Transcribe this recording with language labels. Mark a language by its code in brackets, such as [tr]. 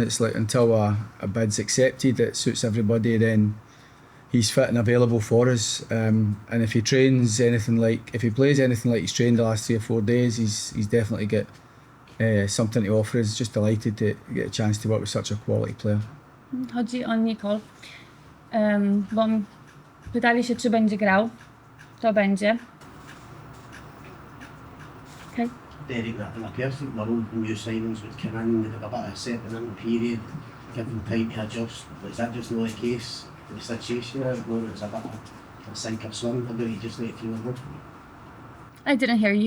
[en] It's like until a bid's accepted that suits everybody, then he's fit and available for us. And if he plays anything like he's trained the last 3 or 4 days, he's definitely got something to offer us. Just delighted to get a chance to work with such a quality player. [pl] Chodzi o Nicole, bo pytali się, czy będzie grał. To będzie. Okay. [en] Derek, in a perfect world, new signings would come in, they'd have a bit of settling in period, give them time to adjust. But is that just not the case in the situation now? Or it's a bit of a sink or swim, or do you just let it feel good? I didn't hear you.